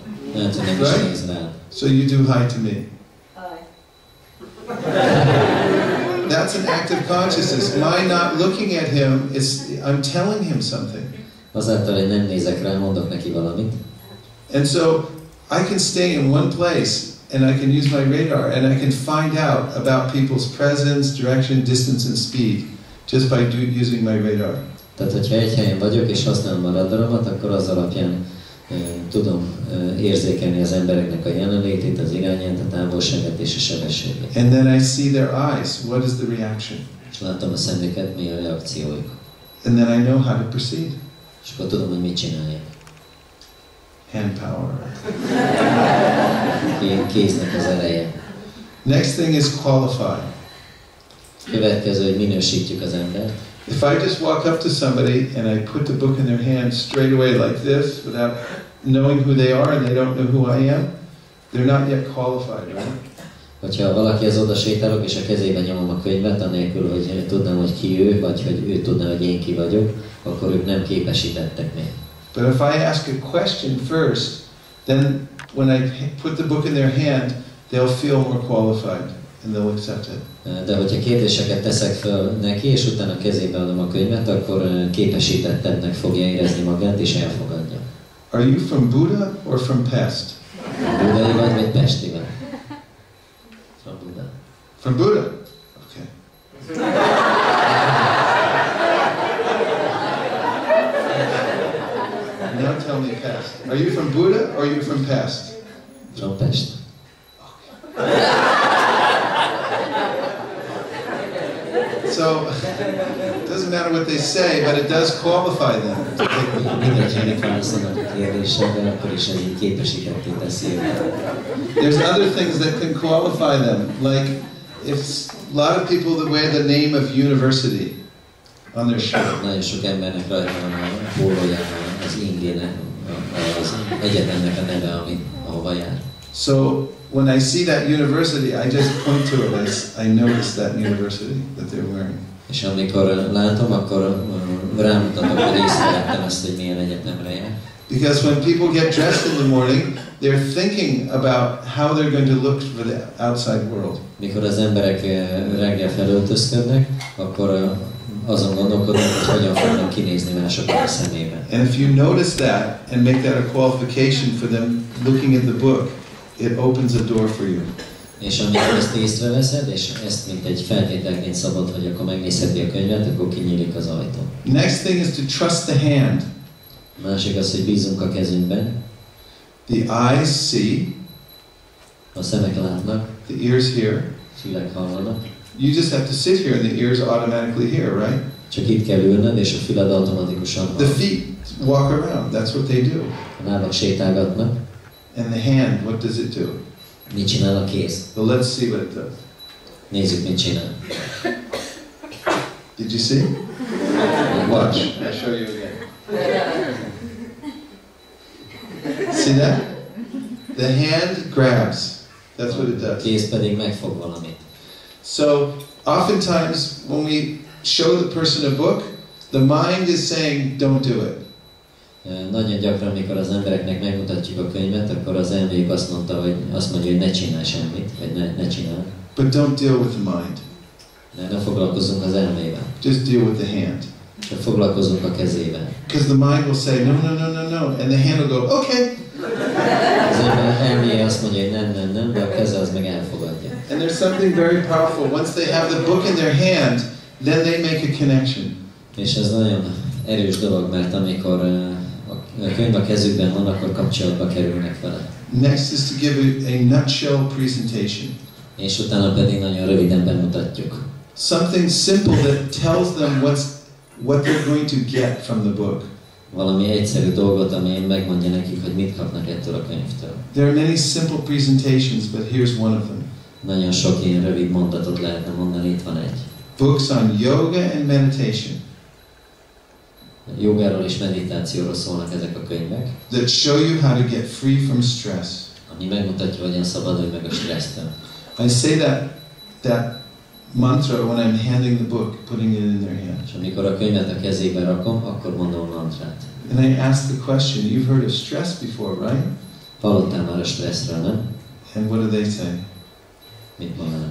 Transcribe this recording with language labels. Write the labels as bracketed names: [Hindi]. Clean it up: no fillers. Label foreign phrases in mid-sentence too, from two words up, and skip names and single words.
[Hungarian] Lehet, hogy nem is néz rá. [English] So you do hi to me. Hi. That's an act of consciousness. My not looking at him is, I'm telling him something. [Hungarian] Azáltal, hogy nem nézek rá, mondok neki valamit. [English] And so I can stay in one place and I can use my radar and I can find out about people's presence, direction, distance and speed just by using my radar. [Hungarian] Tehát, hogyha egy helyen vagyok és használom a radaromat, akkor az alapján tudom érzékelni az embereknek a jelenlétét, az irányát, a távolságát és a sebességet. [English] And then I see their eyes. What is the reaction? [Hungarian] És látom a szemüket, mi a reakciójuk. [English] And then I know how to proceed. [Hungarian] És akkor tudom, hogy mit csinálják. [English] Hand power. [Hungarian] Kéznek az ereje. [English] Next thing is qualify. [Hungarian] Következő, hogy minősítjük az embert. [English] If I just walk up to somebody and I put the book in their hand straight away like this, without knowing who they are and they don't know who I am, they're not yet qualified, right? [Hungarian] Hogyha valakihez oda sétálok és a kezébe nyomom a könyvet, anélkül, hogy tudnám, hogy ki ő, vagy hogy ő tudná, hogy én ki vagyok, akkor ők nem képesítettek még. [English] But if I ask a question first, then when I put the book in their hand, they'll feel more qualified and they'll accept it. [Hungarian] De hogyha kérdéseket teszek fel neki, és utána a kezébe adom a könyvet, akkor képesítettebbnek fogja érezni magát, és elfogadja. [English] Are you from Buda or from Pest? [Hungarian] Budai vagy Pesti vagy? [English] From Buda. From Buda? Okay. Now tell me Pest. Are you from Buda or are you from Pest? From Pest. So, it doesn't matter what they say, but it does qualify them to take the book. There's other things that can qualify them, like if a lot of people that wear the name of university on their shirt. [Hungarian] Nagyon sok embernek rajta van a pólóján az ingének, az egyetemnek a neve, ahova jár. [English] So when I see that university, I just point to it as I notice that university that they're wearing. [Hungarian] És amikor látom, akkor rámutatok, hogy észrevettem azt, hogy milyen egyetemre jár. [English] Because when people get dressed in the morning, they're thinking about how they're going to look for the outside world. [Hungarian] Mikor az emberek reggel felöltözködnek, akkor azon gondolkodnak, hogy hogyan fognak kinézni másoknak a szemében. [English] And if you notice that and make that a qualification for them looking at the book, it opens a door for you. [Hungarian] És amikor ezt észreveszed, és ezt mint egy feltételként szabad, hogy akkor megnézheti a könyvet, akkor kinyílik az ajtó. [English] Next thing is to trust the hand. [Hungarian] Másik az, hogy bízunk a kezünkben. [English] The eyes see. [Hungarian] A szemek látnak. [English] The ears hear. [Hungarian] Fülek hallanak. [English] You just have to sit here and the ears automatically hear, right? [Hungarian] Csak itt kell ülned, és a füled automatikusan hall. [English] The feet walk around. That's what they do. [Hungarian] A lábak sétálgatnak. [English] And the hand, what does it do? [Hungarian] Mit csinál a kéz? [English] Well, let's see what it does. [Hungarian] Nézzük, mit csinál. [English] Did you see? Watch. I'll show you again. See that? The hand grabs. That's what it does. [Hungarian] A kéz pedig megfog valamit. [English] So, oftentimes, when we show the person a book, the mind is saying, don't do it. [Hungarian] Nagyon gyakran, mikor az embereknek megmutatjuk a könyvet, akkor az elméjük azt mondja, hogy ne csinálj semmit, vagy ne csinálj. [English] But don't deal with the mind. [Hungarian] De ne foglalkozzunk az elmével. [English] Just deal with the hand. [Hungarian] Csak foglalkozzunk a kezével. [English] Because the mind will say, no, no, no, no, no. And the hand will go, okay. [Hungarian] Az ember elméje azt mondja, hogy nem, de a keze az meg elfogadja. [English] And there's something very powerful. Once they have the book in their hand, then they make a connection. [Hungarian] És ez nagyon erős dolog, mert amikor a könyv a kezükben van, akkor kapcsolatba kerülnek vele. [English] Next is to give a nutshell presentation. [Hungarian] És utána pedig nagyon röviden bemutatjuk. [English] Something simple that tells them what they're going to get from the book. [Hungarian] Valami egyszerű dolgot, ami megmondja nekik, hogy mit kapnak ettől a könyvtől. [English] There are many simple presentations, but here's one of them. [Hungarian] Nagyon sok ilyen rövid mondatot lehetne mondani, itt van egy. [English] Books on yoga and meditation. [Hungarian] Jogáról és meditációról szólnak ezek a könyvek. [English] That show you how to get free from stress. [Hungarian] Ami megmutatja, hogyan szabadulj meg a stressztől. [English] I say that mantra when I'm handing the book, putting it in their hand. [Hungarian] És amikor a könyvet a kezébe rakom, akkor mondom a mantrát. [English] And I ask the question, you've heard of stress before, right? [Hungarian] Hallottál már a stresszről, nem? [English] And what do they say? [Hungarian] Mit mondanak?